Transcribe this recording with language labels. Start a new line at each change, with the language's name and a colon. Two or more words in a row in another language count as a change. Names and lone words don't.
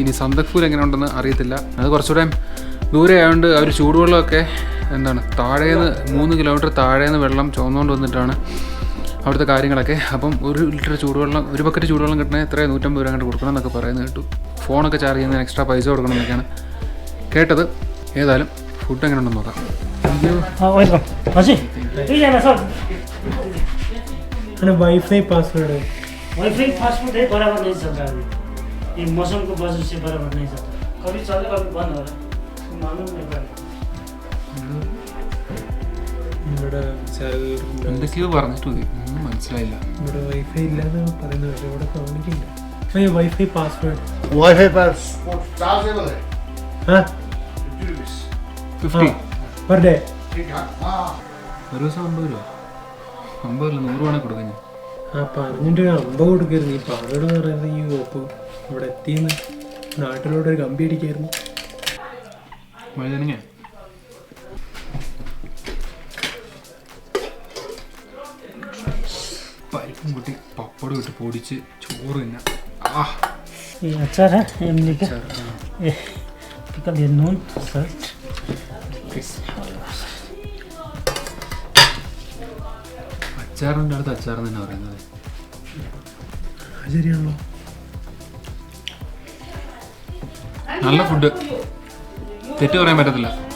Malayalam: ഇനി സന്തക്പൂർ എങ്ങനെ ഉണ്ടെന്ന് അറിയത്തില്ല. അത് കുറച്ചുകൂടെ ദൂരെ ആയതുകൊണ്ട് അവർ ചൂടുവെള്ളമൊക്കെ താഴേന്ന് 3 കിലോമീറ്റർ താഴേന്ന് വെള്ളം ചുമന്നുകൊണ്ട് വന്നിട്ടാണ് അവിടുത്തെ കാര്യങ്ങളൊക്കെ. അപ്പം 1 ലിറ്റർ ചൂടുവെള്ളം, 1 ബക്കറ്റ് ചൂടുവെള്ളം കിട്ടണേ എത്ര 150 രൂപ അങ്ങോട്ട് കൊടുക്കണം എന്നൊക്കെ പറയുന്നത് കേട്ടു. ഫോണൊക്കെ ചാർജ് ചെയ്യുന്നതിന് എക്സ്ട്രാ പൈസ കൊടുക്കണം എന്നൊക്കെയാണ് കേട്ടത്. ഏതായാലും ഫുഡ് എങ്ങനെ ഉണ്ടെന്ന് നോക്കാം.
English: WiFi password
Hindi: है.
English: WiFi password
Hindi: है, बराबर नहीं चल रहा है. ये मौसम को वजह से बराबर नहीं चलता. कभी चलेगा, कभी बंद हो रहा है. मालूम नहीं पड़ा.
Malayalam: ഇവിടെ എന്തൊക്കെയോ പറഞ്ഞിട്ട് ഒന്നും മനസ്സിലായില്ല. ഇവിടെ വൈഫൈ ഇല്ലാന്ന് പറയുന്നത് പക്ഷേ ഇവിടെ കാണിക്കില്ല.
English: WiFi password WiFi password chargeable
Hindi: है. हाँ 50
English: per day.
Hindi: ठीक है. हाँ
Malayalam: ഒരു ദിവസം 50 രൂപ. 50 അല്ല 100 വേണേൽ കൊടുക്കാൻ ഞാൻ. ആ പറഞ്ഞിട്ട് 50 കൊടുക്കരുത്. ഈ പാസ്വേഡ് എന്ന് പറയുന്നത് ഈ ഓപ്പ് ഇവിടെ എത്തിയെന്ന് നാട്ടിലോട്ട് ഒരു കമ്പി അടിക്കായിരുന്നു. വഴുതനങ്ങ പരിപ്പും കൂട്ടി പപ്പടം ഇട്ട് പൊടിച്ച് ചോറ് തന്നെ.
Hindi: ये अचार है, इमली का. ये पिकल, ये नून, सल्ट.
Malayalam: അച്ചാറിൻ്റെ അടുത്ത് അച്ചാറെന്ന് തന്നെ പറയുന്നത്. ശരിയാണല്ലോ. നല്ല ഫുഡ്, തെറ്റ് പറയാൻ പറ്റത്തില്ല.